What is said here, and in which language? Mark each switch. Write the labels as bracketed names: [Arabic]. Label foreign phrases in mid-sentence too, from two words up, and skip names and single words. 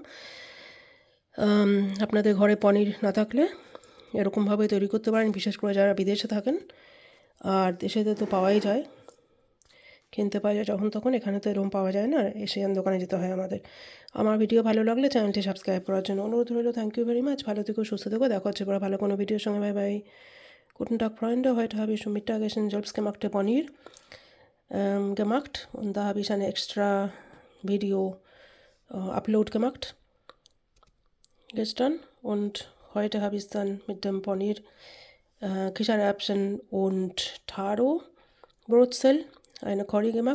[Bangla] আপনাদের ঘরে পনির না থাকলে এরকমভাবে তৈরি করতে পারেন, বিশেষ করে যারা বিদেশে থাকেন। আর দেশেতে তো পাওয়াই যায়, কিনতে পাওয়া যায় যখন তখন। এখানে তো এরকম পাওয়া যায় না, এশিয়ান দোকানে যেতে হয় আমাদের। আমার ভিডিও ভালো লাগলে চ্যানেলটি সাবস্ক্রাইব করার জন্য অনুরোধ রইল। [English] thank you very much. [Bangla] ভালো থেকো, সুস্থ থেকো। দেখা হচ্ছে পরে ভালো কোনো ভিডিওর সঙ্গে। [English] bye bye. [German] Guten Tag, Freunde. Heute habe ich zum Mittagessen selbstgemachte Paneer gemacht. Und da habe ich ein extra Video Upload gemacht gestern. Und heute habe ich es dann mit dem Paneer, Kichererbsen und Taro Brotzel eine Curry gemacht.